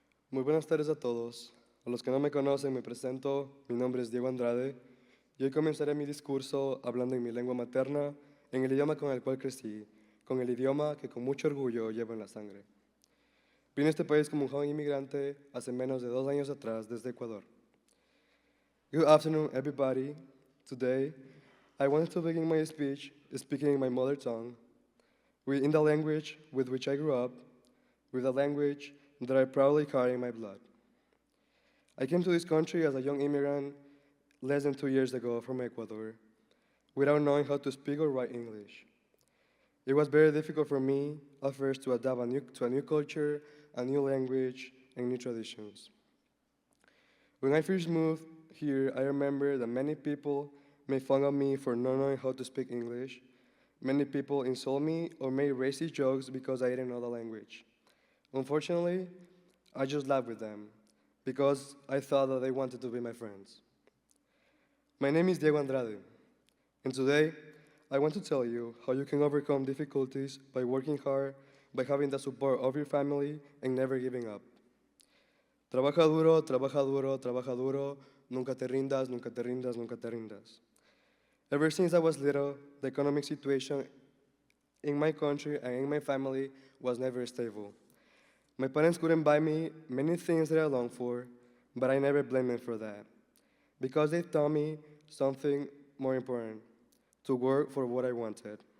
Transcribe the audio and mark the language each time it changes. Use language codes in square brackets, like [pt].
[es] Muy buenas tardes a todos. A los que no me conocen, me presento. Mi nombre es Diego Andrade y hoy comenzaré mi discurso hablando en mi lengua materna, en el idioma con el cual crecí, con el idioma que con mucho orgullo llevo en la sangre. Vine a este país como un joven inmigrante hace menos de 2 años atrás desde Ecuador. [en] Good afternoon, everybody. Today, I wanted to begin my speech speaking in my mother tongue, in the language with which I grew up, with the language that I proudly carry in my blood. I came to this country as a young immigrant less than 2 years ago from Ecuador, without knowing how to speak or write English. It was very difficult for me at first to adapt to a new culture, a new language, and new traditions. When I first moved here, I remember that many people made fun of me for not knowing how to speak English. Many people insult me or made racist jokes because I didn't know the language. Unfortunately, I just laughed with them because I thought that they wanted to be my friends. My name is Diego Andrade, and today I want to tell you how you can overcome difficulties by working hard, by having the support of your family, and never giving up. [es] Trabaja duro, trabaja duro, trabaja duro, nunca te rindas, nunca te rindas, nunca te rindas. [en] Ever since I was little, the economic situation in my country and in my family was never stable. My parents couldn't buy me many things that I longed for, but I never blamed them for that, because they taught me something more important, to work for what I wanted.